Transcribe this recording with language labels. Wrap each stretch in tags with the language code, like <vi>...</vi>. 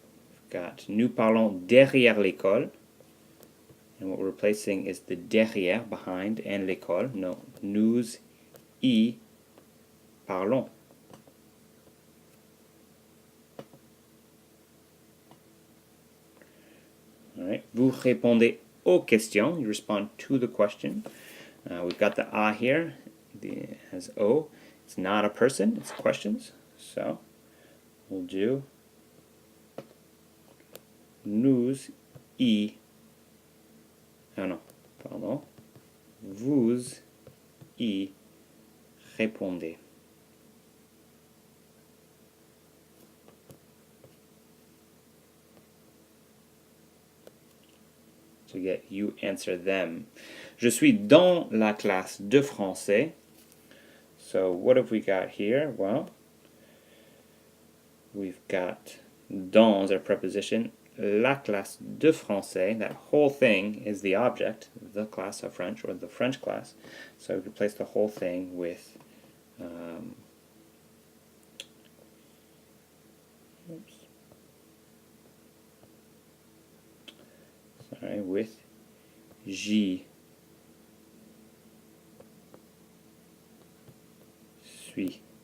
<en>We've got</en> <fr>nous parlons derrière l'école.</fr> <en>And what we're replacing is the derrière, behind, and l'école.</en> <fr>No, nous y parlons. Alright, vous répondez aux questions.</fr> <en>You respond to the question. We've got the à here, as O. It's not a person, it's questions. So we'll do</en> <fr>nous y, oh non, pardon, vous y répondez.</fr> <en>So you get you answer them.</en> <fr>Je suis dans la classe de français.</fr> <en>So what have we got here? Well, we've got dans as our preposition.</en> <fr>La classe de français,</fr> <en>that whole thing is the object, the class of French, or the French class. So we replace the whole thing with with</en> <fr>j'y suis.</fr>